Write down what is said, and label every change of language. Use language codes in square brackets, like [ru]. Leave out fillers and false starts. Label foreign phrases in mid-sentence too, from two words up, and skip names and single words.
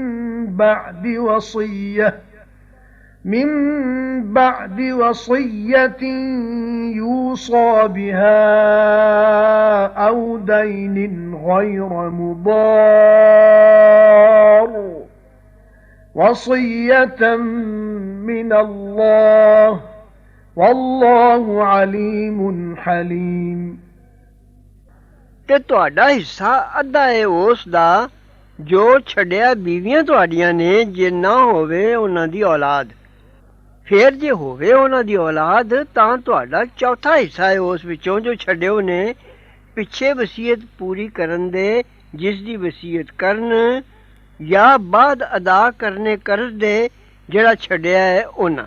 [ar] بَعْدِ وَصِيَّةٍ يُوصَى بِهَا أَوْ دَيْنٍ غَيْرَ مُضَارٍّ وَصِيَّةً مِنَ اللَّهِ وَاللَّهُ عَلِيمٌ حَلِيمٌ [pa] ਤੇ ਤੁਹਾਡਾ ਹਿੱਸਾ ਅੱਧਾ ਹੈ ਉਸ ਦਾ ਜੋ ਛੱਡਿਆ ਬੀਵੀਆਂ ਤੁਹਾਡੀਆਂ ਨੇ ਜੇ ਨਾ ਹੋਵੇ ਉਹਨਾਂ ਦੀ ਔਲਾਦ ਫਿਰ ਜੇ ਹੋਵੇ ਉਹਨਾਂ ਦੀ ਔਲਾਦ ਤਾਂ ਤੁਹਾਡਾ ਚੌਥਾ ਹਿੱਸਾ ਹੈ ਉਸ ਵਿੱਚੋਂ ਜੋ ਛੱਡਿਓ ਨੇ ਪਿੱਛੇ ਵਸੀਅਤ ਪੂਰੀ ਕਰਨ ਦੇ ਜਿਸ ਦੀ ਵਸੀਅਤ ਕਰਨ ਜਾਂ ਬਾਅਦ ਅਦਾ ਕਰਨੇ ਕਰਜ਼ ਦੇ ਜਿਹੜਾ ਛੱਡਿਆ ਹੈ ਉਹਨਾਂ।